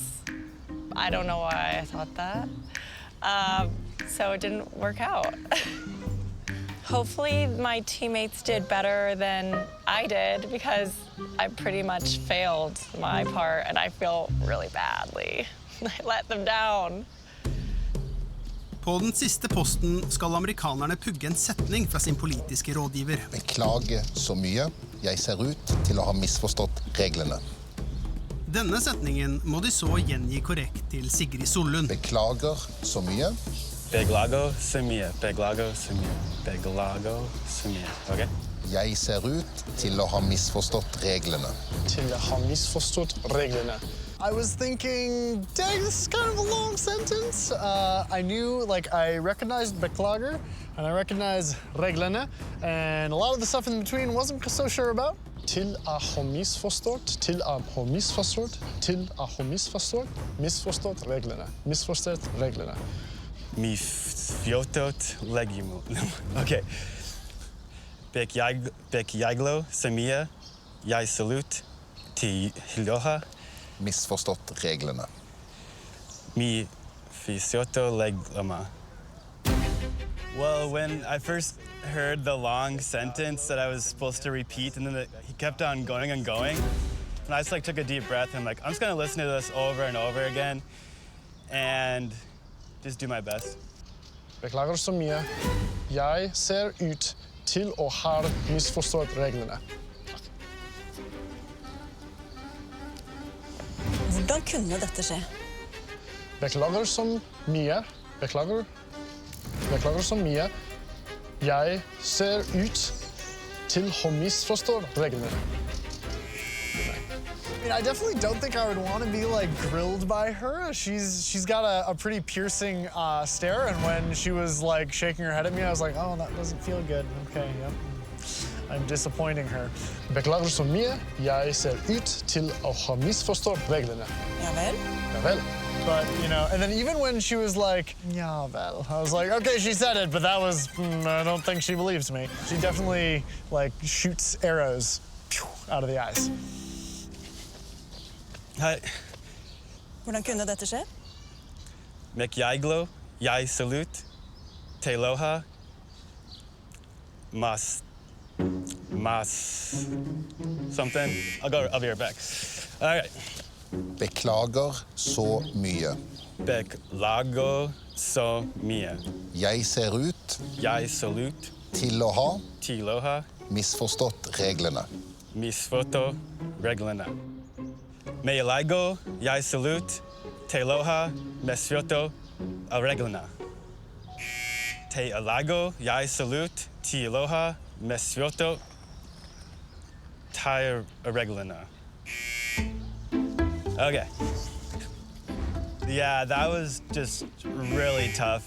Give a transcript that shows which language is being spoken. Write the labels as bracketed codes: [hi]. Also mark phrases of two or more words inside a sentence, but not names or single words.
[en] I don't know why I thought that. So it didn't work out. Hopefully my teammates did better than I did because I pretty much failed my part and I feel really badly. I let them down. [no] På den siste posten skal amerikanerne pugge en setning fra sin politiske rådgiver. Beklager så mye. Jeg ser ut til å ha misforstått reglene. Denne setningen må de så gjengi korrekt til Sigrid Sollund. Beklager så mye. Beglago semia, beglago semia, beglago semia. [en] Okay? [no] Jeg ser ut til å ha misforstått reglene. Til å ha misforstått reglene. [en] I was thinking, dang, this is kind of a long sentence. I knew, like, I recognized beklager, and I recognized reglene, and a lot of the stuff in between wasn't so sure about. [no] Til å ha misforstått, til å ha misforstått, til å ha misforstått, misforstått reglene, misforstått reglene. Misfjotot legimo. Okay. Bekjaglo semia, jeg salut til hiloha. Misforstått reglene. Mi fisioto leglama. [en] Well, when I first heard the long sentence that I was supposed to repeat, and then he kept on going and going, and I just like took a deep breath and I'm like, I'm just gonna listen to this over and over again and just do my best. [no] Beklager så mye. Jeg ser ut til å ha misforstått reglene. Hvordan kunne dette skje? Beklager så mye. Beklager så mye. Jeg ser ut til å misforstå reglene. [en] I mean, I definitely don't think I would want to be like grilled by her. She's got a pretty piercing stare, and when she was like shaking her head at me, I was like, oh, that doesn't feel good. Okay, yep. I'm disappointing her. [no] Beklager så mye. Jeg ser ut til å ha misforstått reglene. Ja vel? Ja vel. [en] But, you know, and then even when she was like, [no] ja vel, [en] I was like, okay, she said it, but that was, I don't think she believes me. She definitely, like, shoots arrows out of the eyes. Hi. [no] Hvordan kunne dette skje? Mekjaglo, jeg salut, teloha, mas, [en] something. I'll be right back. All right. [no] Beklager så mye. Beklago så mye. Jeg ser ut Jeg salut til å ha teloha, misforstått reglene. misfoto reglene. Meilago, jeg salut, teloha, mesfioto, reglene. Te alago, jeg salut, teloha, mesfioto, tai reglene. [en] Okay. Yeah, that was just really tough.